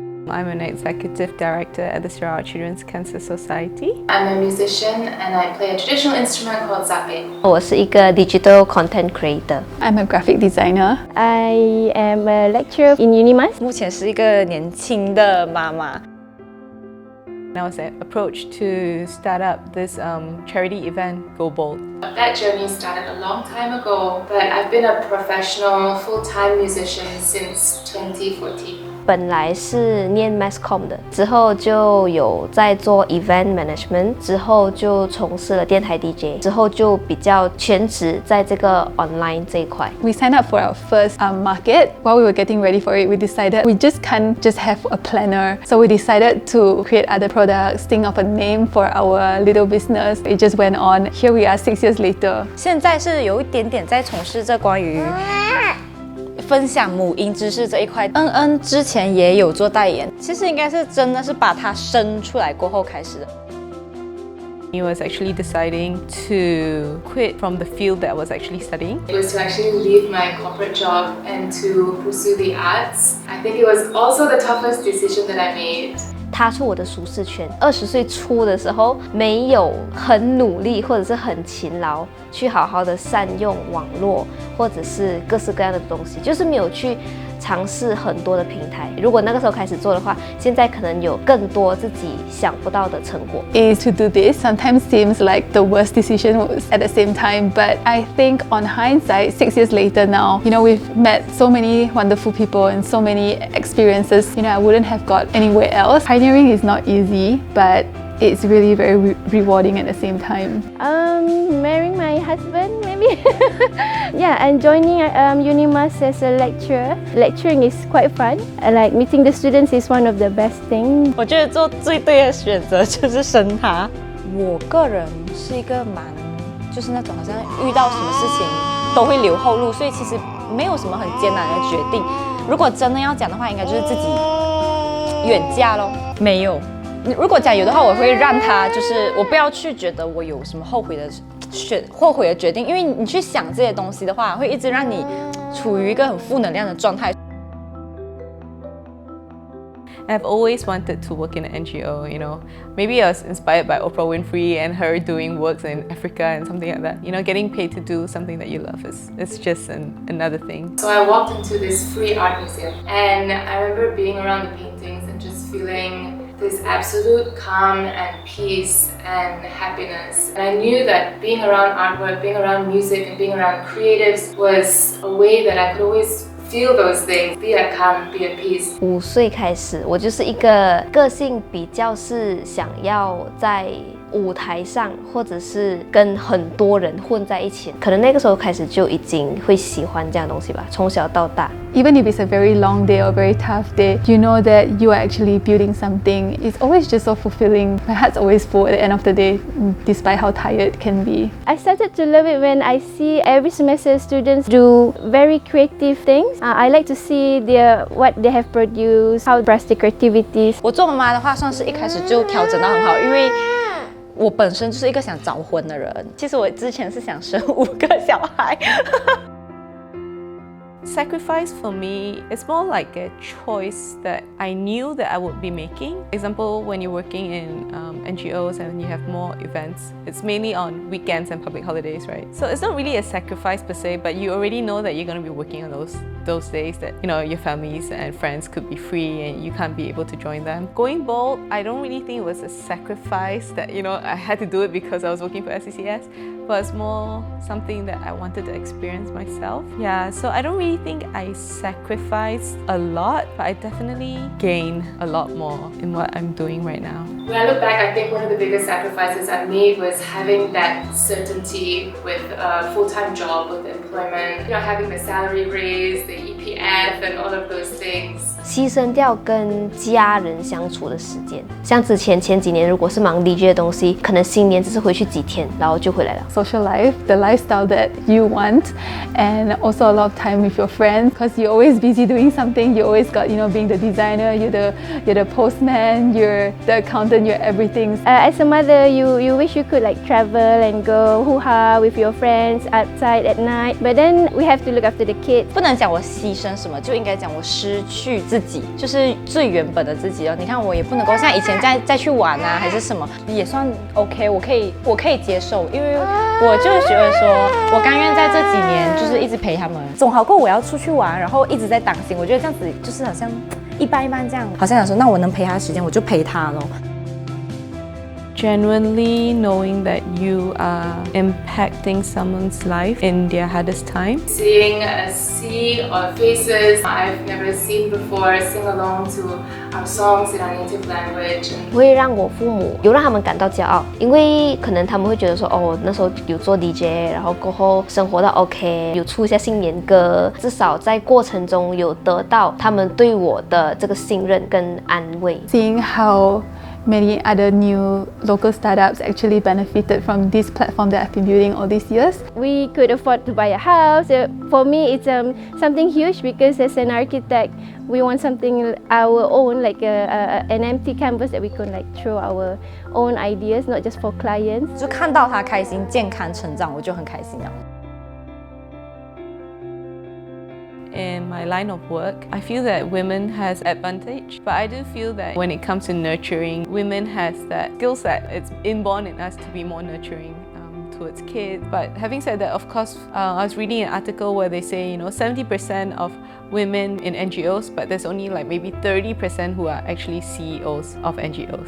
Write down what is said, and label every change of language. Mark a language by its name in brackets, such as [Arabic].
[English] I'm an executive director at the Sarawak Children's Cancer Society. I'm a musician and I play a traditional instrument called Sape. [Chinese] 我是一个 [English] digital content creator. I'm a graphic designer. I am a lecturer in UNIMAS. [Chinese] 目前是一个年轻的妈妈。 [English] I was approached to start up this charity event, Go Bold. That journey started a long time ago, but I've been a professional, full-time musician since 2014. [Chinese] 本来是念 mass comm 的，之后就有在做 event management， 之后就从事了电台 DJ， 之后就比较全职在这个 online 这一块。 [English] We signed up for our first market. While we were getting ready for it, we decided we just can't just have a planner. So we decided to create other products, think of a name for our little business. It just went on. Here we are 6 years later. [Chinese] 现在是有一点点在从事这关于分享母婴知识这一块。之前也有做代言，其实应该是真的是把它生出来过后开始的。 [English] He was actually deciding to quit from the field that I was actually studying. It was to actually leave my corporate job and to pursue the arts. I think it was also the toughest decision that I made. [Chinese] 踏出我的舒适圈。 20岁初的时候，没有很努力或者是很勤劳，去好好的善用网络或者是各式各样的东西，就是没有去尝试很多的平台。如果那个时候开始做的话，现在可能有更多自己想不到的成果。 [English] Is to do this sometimes seems like the worst decision was at the same time, but I think on hindsight, 6 years later now, we've met so many wonderful people and so many experiences. I wouldn't have got anywhere else. Pioneering is not easy, but it's really very rewarding at the same time. Marrying my husband, maybe. Yeah, and joining UNIMAS as a lecturer. Lecturing is quite fun. I like meeting the students is one of the best things. [Chinese] 我觉得做最对的选择就是生他。我个人是一个就是那种好像遇到什么事情都会留后路，所以其实没有什么很艰难的决定。如果真的要讲的话，应该就是自己远嫁咯。没有。如果讲有的话，我会让他就是我不要去觉得我有什么后悔的决定，因为你去想这些东西的话，会一直让你处于一个很负能量的状态。 [English] I've always wanted to work in an NGO, Maybe I was inspired by Oprah Winfrey and her doing works in Africa and something like that. Getting paid to do something that you love it's just another thing. So I walked into this free art museum and I remember being around the paintings and just feeling this absolute calm and peace and happiness. And I knew that being around artwork, being around music and being around creatives was a way that I could always feel those things, be at calm, be at peace. [Chinese] 5岁开始，我就是一个个性比较是想要在舞台上，或者是跟很多人混在一起，可能那个时候开始就已经会喜欢这样的东西吧，从小到大。 [English] Even if it's a very long day or very tough day, you know that you are actually building something. It's always just so fulfilling. My heart's always full at the end of the day, despite how tired it can be. I started to love it when I see every semester students do very creative things. I like to see what they have produced, how express their creativities. [Chinese] 我做妈妈的话，算是一开始就调整到很好，因为我本身就是一个想早婚的人。其实我之前是想生5个小孩。 [English] Sacrifice for me is more like a choice that I knew that I would be making. For example, when you're working in NGOs and you have more events, it's mainly on weekends and public holidays, right? So it's not really a sacrifice per se, but you already know that you're going to be working on those days that your families and friends could be free and you can't be able to join them. Going bold, I don't really think it was a sacrifice that I had to do it because I was working for SCCS, but it's more something that I wanted to experience myself. Yeah, so I don't really think I sacrificed a lot, but I definitely gained a lot more in what I'm doing right now. When I look back, I think one of the biggest sacrifices I made was having that certainty with a full-time job, with employment, having the salary raise, the PF and all of those things. [Chinese] 牺牲掉跟家人相处的时间，像前几年如果是忙 DJ 的东西，可能新年只是回去几天，然后就回来了。 [English] Social life, the lifestyle that you want, and also a lot of time with your friends because you're always busy doing something. You always got, being the designer, you're the postman, you're the accountant, you're everything. As a mother, you wish you could like travel and go hoo-ha with your friends outside at night, but then we have to look after the kids. [Chinese] 不能讲我牺牲什么，就应该讲我失去自己，就是最原本的自己哦。你看我也不能够像以前再去玩啊，还是什么，也算 OK， 我可以接受，因为我就觉得说，我甘愿在这几年就是一直陪他们，总好过我要出去玩，然后一直在担心。我觉得这样子就是好像一般这样，好像想说，那我能陪他的时间我就陪他咯。 [English] Genuinely knowing that you are impacting someone's life in their hardest time. Seeing a sea of faces I've never seen before sing along to our songs in our native language. [Chinese] 会让我父母有让他们感到骄傲，因为可能他们会觉得说，哦，那时候有做 DJ， 然后过后生活到 OK， 有出一下新年歌，至少在过程中有得到他们对我的这个信任跟安慰。 [English] Seeing how many other new local startups actually benefited from this platform that I've been building all these years. We could afford to buy a house. For me, it's something huge because as an architect, we want something our own, like an empty canvas that we can like throw our own ideas, not just for clients. [Chinese] 就看到他开心、健康成长，我就很开心了。 [English] In my line of work, I feel that women has advantage, but I do feel that when it comes to nurturing, women has that skill set. It's inborn in us to be more nurturing towards kids. But having said that, of course, I was reading an article where they say, 70% of women in NGOs, but there's only like maybe 30% who are actually CEOs of NGOs.